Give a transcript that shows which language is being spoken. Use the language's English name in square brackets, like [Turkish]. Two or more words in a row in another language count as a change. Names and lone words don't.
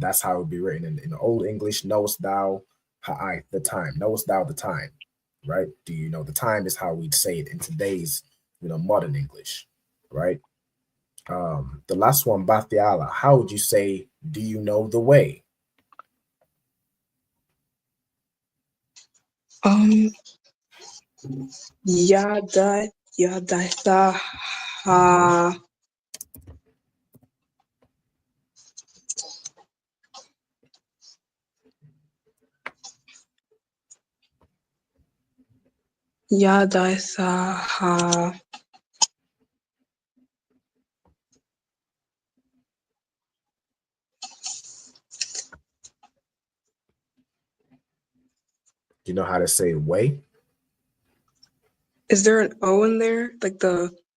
[English] That's how it would be written in Old English. Knowest thou the time? Knowest thou the time? Right? Do you know the time is how we'd say it in today's, modern English, right? The last one, Bathiala. How would you say, do you know the way? [Hebrew] Yada ha. [English] Yada Do you know how to say way? Is there an O in there? Like the